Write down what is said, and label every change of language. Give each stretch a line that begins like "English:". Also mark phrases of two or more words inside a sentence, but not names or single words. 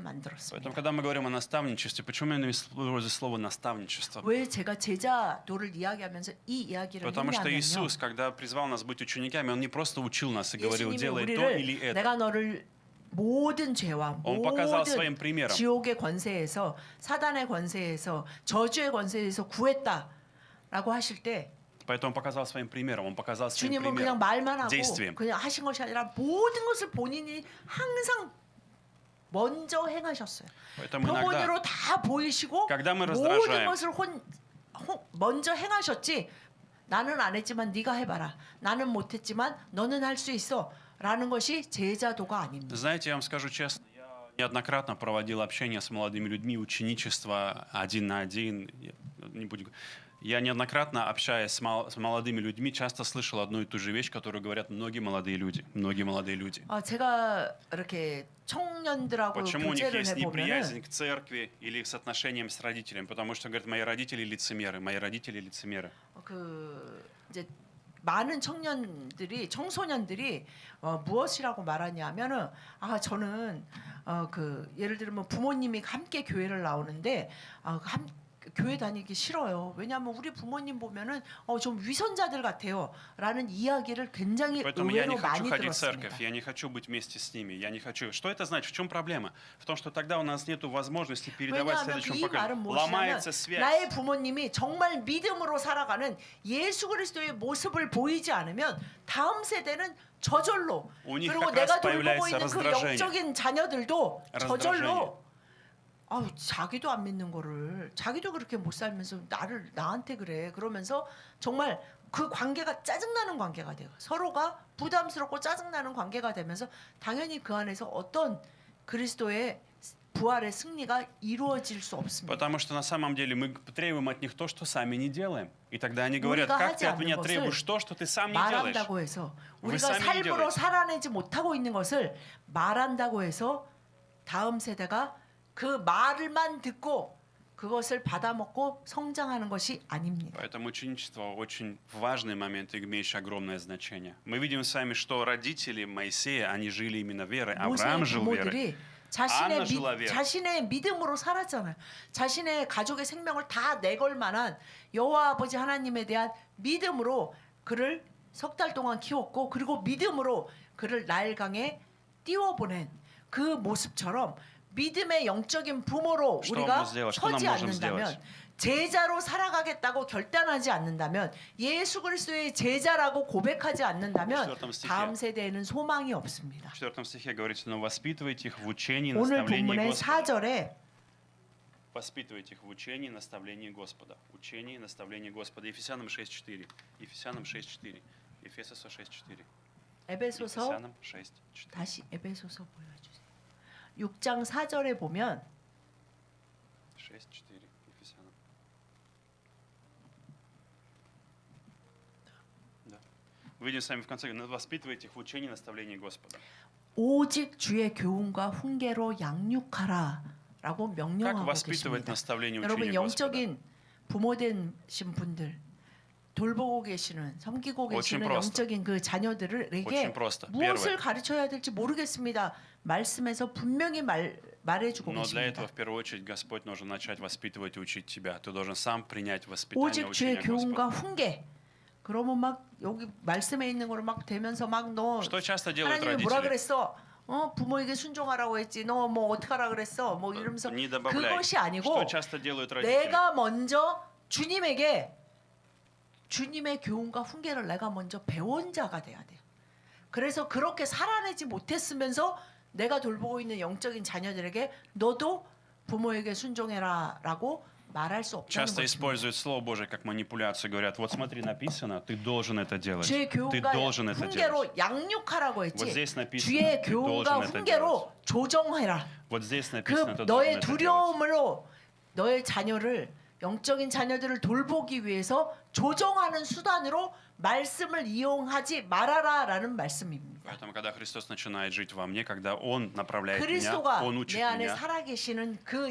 Russian: поэтому,
Korean: 만들었습니다.
Russian: когда мы говорим о наставничестве, почему именно использую слово наставничество?
Korean: 왜 제가 제자도를 이야기하면서 이 이야기를
Russian: Потому что
Korean: 했냐면요.
Russian: Иисус, когда призвал нас быть учениками, Он не просто учил нас и говорил,
Korean: 예수님이
Russian: делай то или
Korean: 우리를
Russian: это.
Korean: 내가 너를 모든 죄와
Russian: Он показал
Korean: 모든
Russian: своим примером.
Korean: 지옥의 권세에서 사단의 권세에서 저주의 권세에서 구했다라고 하실 때
Russian: Поэтому Он показал своим примером. Он показал своим
Korean: 주님은 그냥
Russian: примером,
Korean: 말만 하고
Russian: действием.
Korean: 그냥 하신 것이 아니라 모든 것을 본인이 항상 먼저 행하셨어요.
Russian: Поэтому иногда,
Korean: 표본으로 다 보이시고
Russian: когда мы
Korean: 모든
Russian: раздражаем,
Korean: 것을 먼저 행하셨지. 나는 안 했지만 네가 해봐라. 나는 못했지만 너는 할 수 있어. 라는 것이 제자도가 아닙니다.
Russian: знаете, я вам скажу честно, я неоднократно проводил общение с молодыми людьми, ученичество один на один. Я неоднократно, общаясь с молодыми людьми, часто слышал одну и ту же вещь, которую говорят многие молодые люди. Многие молодые люди.
Korean: 제가 이렇게 청년들하고
Russian: Почему у них
Korean: 교제를
Russian: есть
Korean: 해보면은
Russian: неприязнь к церкви или их с отношением с родителями? Потому что, говорят, мои родители лицемеры, мои родители лицемеры.
Korean: 이제 많은 청소년들이 무엇이라고 말하냐면은 저는 예를 들면 부모님이 함께 교회를 나오는데 교회 다니기 싫어요. 왜냐하면 우리 부모님 보면은 좀 위선자들 같아요.라는 이야기를 굉장히
Russian: Поэтому я не
Korean: 의외로
Russian: хочу
Korean: 많이
Russian: ходить в
Korean: 들었습니다.
Russian: церковь, я не хочу быть вместе с ними, я не хочу. Что это значит? В чем проблема? В том, что тогда у нас нет возможности передавать
Korean: 왜냐하면
Russian: следующему
Korean: 이 말은
Russian: поколению.
Korean: 무엇이냐면
Russian: Ломается связь.
Korean: 나의 부모님이 정말 믿음으로 살아가는 예수 그리스도의 모습을 보이지 않으면 다음 세대는 저절로
Russian: У них
Korean: 그리고
Russian: как
Korean: 내가
Russian: раз
Korean: 돌보고
Russian: появляется
Korean: 있는 그
Russian: раздражение.
Korean: 영적인 자녀들도 저절로
Russian: раздражение.
Korean: 자기도 안 믿는 거를 자기도 그렇게 못 살면서 나한테 그래 그러면서 정말 그 관계가 짜증나는 관계가 돼요. 서로가 부담스럽고 짜증나는 관계가 되면서 당연히 그 안에서 어떤 그리스도의 부활의 승리가 이루어질 수 없습니다.
Russian: Потому что на самом деле мы требуем от них то, что сами не делаем. И тогда они говорят,
Korean: 우리가
Russian: как
Korean: 하지
Russian: ты от меня
Korean: 않는
Russian: требуешь то, что ты сам не делаешь?
Korean: 말한다고 해서
Russian: Вы
Korean: 우리가
Russian: сами не
Korean: 삶으로
Russian: делаете.
Korean: 살아내지 못하고 있는 것을 말한다고 해서 다음 세대가 그 말을만 듣고 그것을 받아먹고 성장하는 것이 아닙니다.
Russian: Поэтому ученичество очень важный момент, имеющий огромное значение. Мы видим с вами, что родители Моисея, они жили именно верой. Авраам
Korean: 모세의
Russian: жил верой.
Korean: 부모들이
Russian: 안나 жила верой.
Korean: 자신의 믿음으로 살았잖아요. 자신의 가족의 생명을 다 내걸 만한 여호와 아버지 하나님에 대한 믿음으로 그를 석 달 동안 키웠고 그리고 믿음으로 그를 나일강에 띄워보낸 그 모습처럼 믿음의 영적인 부모로
Russian: Что
Korean: 우리가
Russian: нам сделать? Что нам
Korean: 서지
Russian: можем
Korean: 않는다면
Russian: сделать?
Korean: 제자로 살아가겠다고 결단하지 않는다면 예수 그리스도의 제자라고 고백하지 않는다면
Russian: 14 стихе.
Korean: 다음 세대에는 소망이 없습니다.
Russian: В 4 стихе говорится, но воспитывайте их в учении и
Korean: 오늘
Russian: наставлении
Korean: 본문의
Russian: Господа.
Korean: 4절에
Russian: Воспитывайте их в учении и наставлении Господа. Учении и наставлении Господа. Ефесянам 6.4. Ефесянам 6.4. Ефесоса 6.4.
Korean: 에베소서
Russian: Ефесянам 6.4.
Korean: 다시 에베소서 보여주세요. 6장 4절에 보면 6.4.
Russian: Ефесянам. Да. Мы видим с вами в конце, воспитывайте их в учении и наставлении Господа.
Korean: 오직 주의 교훈과 훈계로 양육하라라고
Russian: Как
Korean: 명령하고
Russian: воспитывать
Korean: 계십니다.
Russian: наставление
Korean: 여러분
Russian: учения Господа?
Korean: 영적인 부모 되신 분들 돌보고 계시는 섬기고
Russian: Очень
Korean: 계시는
Russian: просто.
Korean: 영적인 그 자녀들에게
Russian: Очень просто.
Korean: 무엇을
Russian: Первое.
Korean: 가르쳐야 될지 모르겠습니다. 말씀에서 분명히 말해주고
Russian: Но для этого,
Korean: 계십니다.
Russian: в первую очередь, Господь должен начать воспитывать и учить тебя. Ты должен сам принять воспитание,
Korean: 오직 주의
Russian: учение
Korean: 교훈과
Russian: Господа.
Korean: 훈계. 그러면 막 여기 말씀에 있는 거를 막 대면서 막 너
Russian: Что часто делают
Korean: 하나님이 뭐라
Russian: родители?
Korean: 그랬어? 부모에게 순종하라고 했지. 너 뭐 어떡하라 그랬어? 뭐 이러면서
Russian: Не добавляй.
Korean: 그것이 아니고
Russian: Что часто делают родители?
Korean: 내가 먼저 주님에게 주님의 교훈과 훈계를 내가 먼저 배운 자가 돼야 돼요. 그래서 그렇게 살아내지 못했으면서 내가 돌보고 있는 영적인 자녀들에게 너도 부모에게 순종해라라고 말할 수 없다는
Russian: Часто
Korean: 것입니다.
Russian: используют Слово Божие как манипуляцию. Говорят, вот смотри, написано, ты должен это делать.
Korean: 주의
Russian: Ты
Korean: 교훈과
Russian: должен это делать.
Korean: 훈계로 양육하라고
Russian: Вот
Korean: 했지.
Russian: здесь написано,
Korean: 주의
Russian: ты
Korean: 교훈과
Russian: должен это делать.
Korean: 훈계로 조정해라.
Russian: Вот здесь
Korean: 그
Russian: написано, ты должен
Korean: 너의
Russian: это делать.
Korean: 두려움으로 너의 자녀를 영적인 자녀들을 돌보기 위해서 조정하는 수단으로 말씀을 이용하지 말아라라는 말씀입니다.
Russian: Поэтому, когда Христос начинает жить во мне, когда Он направляет меня,
Korean: 그리스도가
Russian: Он учит
Korean: 내 안에
Russian: меня,
Korean: 살아계시는 그